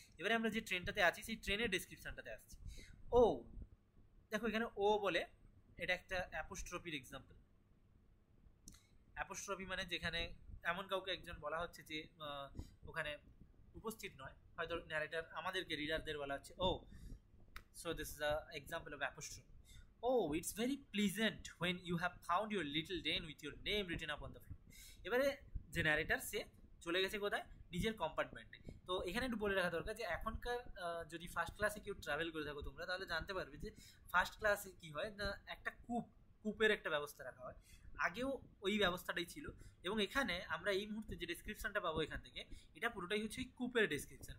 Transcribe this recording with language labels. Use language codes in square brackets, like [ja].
[bn] এবারে আমরা যে ট্রেনটাতে আছি সেই ট্রেনের ডেসক্রিপশানটাতে আসছি। ও দেখো এখানে ও বলে, এটা একটা অ্যাপোস্ট্রফির এক্সাম্পল। অ্যাপোস্ট্রফি মানে যেখানে এমন কাউকে একজন বলা হচ্ছে যে ওখানে উপস্থিত নয়, হয়তো ন্যারেটার আমাদেরকে রিডারদের বলা হচ্ছে ও। [en] So this is a example of apostrophe. Oh, it's very pleasant when you have found your little den with your name written up on the floor. [bn] এবারে যে ন্যারেটার সে চলে গেছে কোথায়? নিজের কম্পার্টমেন্টে। তো এখানে একটু বলে রাখা দরকার যে এখনকার যদি ফার্স্ট ক্লাসে কেউ ট্রাভেল করে থাকো তোমরা, তাহলে জানতে পারবে যে ফার্স্ট ক্লাসে কী হয় না, একটা কূপের একটা ব্যবস্থা রাখা হয়। আগেও ওই ব্যবস্থাটাই ছিল, এবং এখানে আমরা এই মুহূর্তে যে ডেসক্রিপশনটা পাবো এখান থেকে, এটা পুরোটাই হচ্ছে ওই কূপের ডেসক্রিপশন।